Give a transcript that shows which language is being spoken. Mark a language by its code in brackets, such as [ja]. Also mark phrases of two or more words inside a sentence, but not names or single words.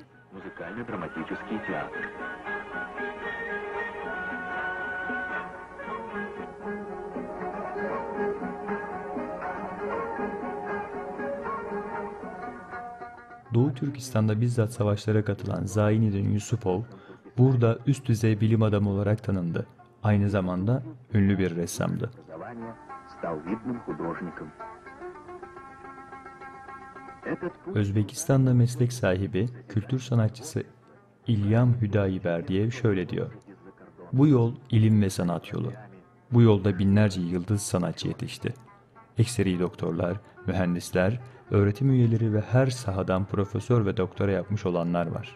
[ru] Музыкально-драматический театр. [tr] Doğu Türkistan'da bizzat savaşlara katılan Zainuddin Yusupov, burada üst düzey bilim adamı olarak tanındı. Aynı zamanda ünlü bir ressamdı. [ru] Образования стал видным художником. Этот путь [tr] Özbekistan'da meslek sahibi, kültür sanatçısı İlyam Hüdayiberdiyev şöyle diyor. Bu yol ilim ve sanat yolu. Bu yolda binlerce yıldız sanatçı yetişti. Ekseri doktorlar, mühendisler, öğretim üyeleri ve her sahadan profesör ve doktora yapmış olanlar var.